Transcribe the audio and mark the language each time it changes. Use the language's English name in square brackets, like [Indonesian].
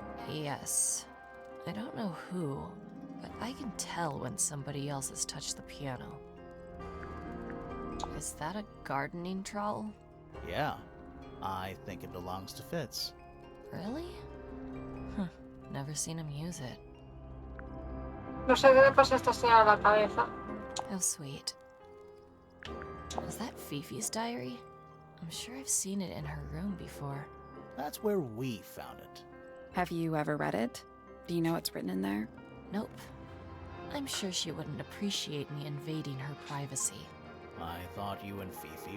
[English] Yes. I don't know who, but I can tell when somebody else has touched the piano. Is that a gardening trowel? Yeah, I think it belongs to Fitz. Really? Huh. Never seen him use it. [Spanish] No sé qué le pasa a esta señora a la cabeza. [English] How sweet. Was that Fifi's diary? I'm sure I've seen it in her room before. That's where we found it. Have you ever read it? Do you know what's written in there? Nope. I'm sure she wouldn't appreciate me invading her privacy. I thought you and Fifi